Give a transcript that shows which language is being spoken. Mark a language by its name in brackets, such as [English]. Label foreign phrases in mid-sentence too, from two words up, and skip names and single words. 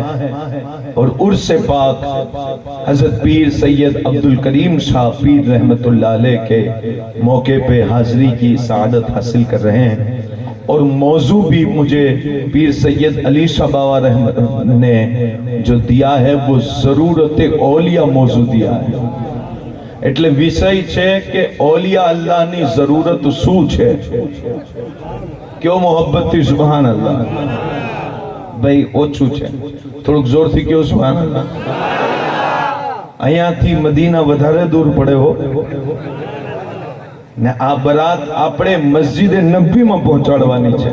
[Urdu] اور عرس پاک حضرت پیر سید عبد الکریم شاہ پیر رحمت اللہ علیہ کے موقع پہ حاضری کی سعادت حاصل کر رہے ہیں. اور موضوع بھی مجھے پیر سید علی شاہ باوا رحمت نے جو دیا ہے وہ ضرورت اولیاء موضوع دیا ہے. [Gujarati] એટલે વિષય છે કે ઓલિયા અલ્લાહની જરૂરત શું છે. કયો મોહબ્બતથી [Arabic] سبحان الله. [Gujarati] ભાઈ ઓછું છે, થોડુંક જોરથી કયો [Arabic] سبحان الله. [Gujarati] અહીંયાથી મદીના વધારે દૂર પડે હો ને આ બરાત આપણે મસ્જિદે નબવીમાં પહોંચાડવાની છે.